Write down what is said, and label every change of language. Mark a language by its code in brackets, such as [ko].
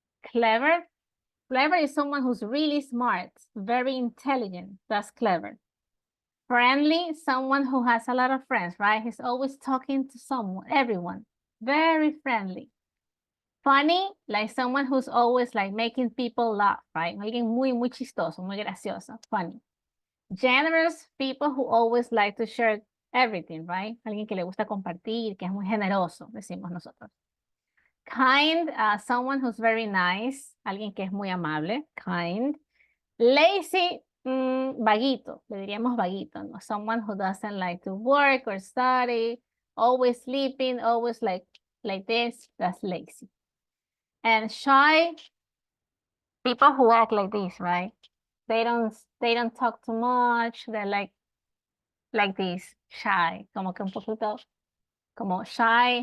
[en] Clever is someone who's really smart, very intelligent. That's clever. Friendly, someone who has a lot of friends, right? He's always talking to someone, everyone. Very friendly. Funny, like someone who's always like making people laugh, right? [es] Alguien muy chistoso, muy gracioso, funny. [en] Generous, people who always like to share everything, right? [es] Alguien que le gusta compartir, que es muy generoso, decimos nosotros. [en] Kind, someone who's very nice, [es] alguien que es muy amable, [en] kind. [es] Lazy, vaguito, le diríamos vaguito, ¿no? [en] Someone who doesn't like to work or study, always sleeping, always like this, that's lazy. And shy, People who act like this, right? They don't talk too much. They're like this, shy, [es] como que un poquito, como [en] shy.